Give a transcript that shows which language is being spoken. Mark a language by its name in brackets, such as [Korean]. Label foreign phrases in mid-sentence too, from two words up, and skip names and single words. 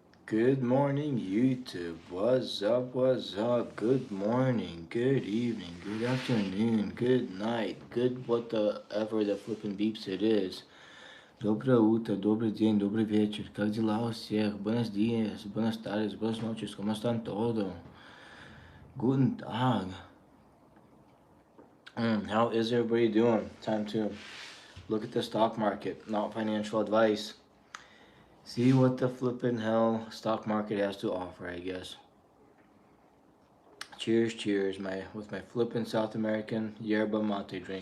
[English] Good morning, YouTube. What's up? What's up? Good morning, good evening, good afternoon, good night, good whatever the flipping beeps it is. [Polish] Dobra utro, dobry dzień, dobry wieczór. [Russian] Как дела у всех? [Spanish] Buenos dias, buenas tardes, buenas noches. ¿Cómo están todo? [German] Guten Tag. [English] How is everybody doing? Time to look at the stock market, not financial advice. See what the flippin' hell stock market has to offer, I guess. Cheers, cheers, with my flippin' South American yerba mate drink.